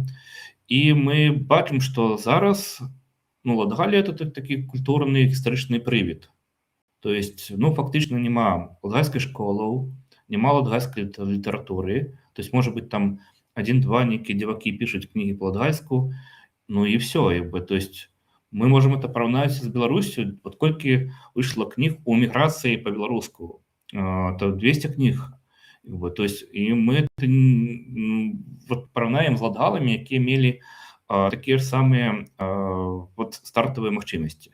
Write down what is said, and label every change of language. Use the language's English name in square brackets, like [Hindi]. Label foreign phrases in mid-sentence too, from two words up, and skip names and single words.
[Belarusian] І мы бачым, што зараз Латгалія это такі культурны гістарычны прывід. [Russian] То есть, [Belarusian] фактычна няма латгальскай школаў, няма латгальскай літаратуры. [Russian] То есть, [Belarusian] можа быць, там 1-2 нейкія дзевакі пішуць кнігі па-латгальску, і все. [Russian] То есть, мы можем это [Belarusian] параўнаць з Беларусю. Вот колькі выйшла кніг у эміграцыі па-беларуску, то 200 кніг. [Russian] То есть, [Belarusian] і мы параўнаем з латгаламі, якія мелі такія ж самыя стартавыя магчымасці.